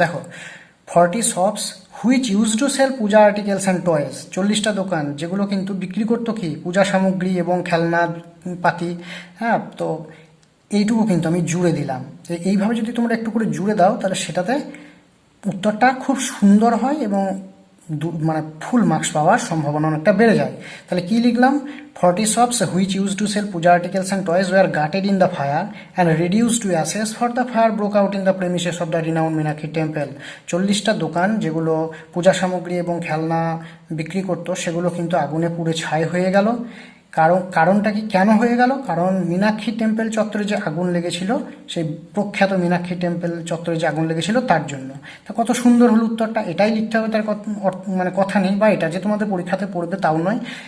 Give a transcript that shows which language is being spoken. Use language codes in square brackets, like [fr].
[bn] দেখো [en] 40 shops which use to sell puja articles and toys, [bn] 40টা দোকান যেগুলো কিন্তু বিক্রি করতো কি পূজা সামগ্রী এবং খেলনা পাতি। হ্যাঁ, তো এইটুকু কিন্তু আমি জুড়ে দিলাম। এইভাবে যদি তোমরা একটু করে জুড়ে দাও, তাহলে সেটাতে উত্তরটা খুব সুন্দর হয় এবং মানে ফুল মার্কস পাওয়ার সম্ভাবনা অনেকটা বেড়ে যায়। তাহলে কি লিখলাম, [en] 40 shops which used to sell puja articles and toys were gutted in the fire and reduced to ashes for the fire broke out in the premises of the renowned Meenakshi temple। [bn] 40টা দোকান যেগুলো পূজা সামগ্রী এবং খেলনা বিক্রি করতো সেগুলো কিন্তু আগুনে পুড়ে ছাই হয়ে গেল। কারণটা কি, কেন হয়ে গেল? কারণ মীনাক্ষী টেম্পল চত্বরে যে আগুন লেগেছিল, সেই প্রখ্যাত মীনাক্ষী টেম্পল চত্বরে যে আগুন লেগেছিল তার জন্য। তা কত সুন্দর হলো উত্তরটা, এটাই লিখতে হবে, তার মানে কথা নেই, বা এটা যে তোমাদের পরীক্ষাতে পড়বে তাও নয়।